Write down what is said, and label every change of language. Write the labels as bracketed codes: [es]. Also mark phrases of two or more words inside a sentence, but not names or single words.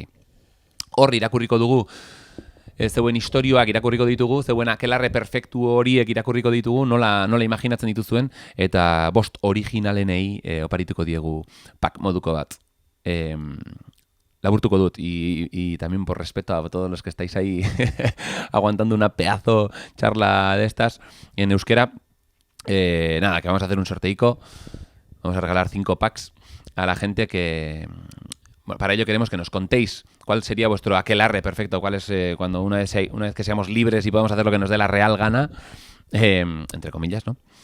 [eu] Hor irakurriko dugu, zeuen istorioak irakurriko ditugu, zeuen akelarre perfektu horiek irakurriko ditugu, nola imaginatzen dituzuen, eta 5 originalenei oparituko diegu pak moduko bat. Laburtuko dut, [es] y también por respeto a todos los que estáis ahí aguantando una pedazo charla de estas en euskera, nada, que vamos a hacer un sorteico. Vamos a regalar 5 packs a la gente que... Bueno, para ello queremos que nos contéis cuál sería vuestro aquelarre perfecto, cuál es cuando una vez que seamos libres y podamos hacer lo que nos dé la real gana, entre comillas, ¿no?